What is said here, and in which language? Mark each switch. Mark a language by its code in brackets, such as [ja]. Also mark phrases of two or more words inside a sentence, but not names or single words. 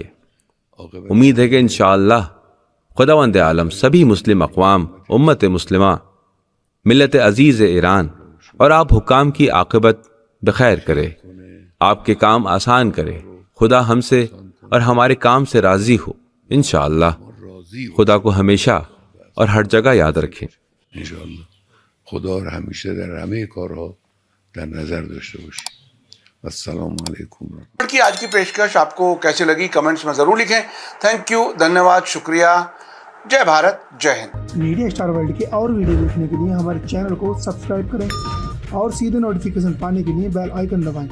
[ur] امید ہے کہ انشاءاللہ خداوند عالم سبھی مسلم اقوام، امت مسلمہ، ملت عزیز ایران اور آپ حکام کی عاقبت بخیر کرے، آپ کے کام آسان کرے۔ خدا ہم سے اور ہمارے کام سے راضی ہو انشاءاللہ۔ خدا کو ہمیشہ اور ہر جگہ یاد رکھیں۔ [fa] انشاءالله خدا رو همیشه در همه کارها در نظر داشته باشید. [ar] السلام علیکم۔ [ur] کی آج کی پیشکش آپ کو کیسے لگی کمنٹس میں ضرور لکھیں۔ [en] thank you, [ur] دھنیہ واد، شکریہ۔ جے بھارت، جے ہند۔ میڈیا اسٹار ورلڈ کے اور ویڈیو دیکھنے کے لیے ہمارے چینل کو سبسکرائب کریں اور سیدھے نوٹیفیکیشن پانے کے لیے بیل آئیکن دبائیں۔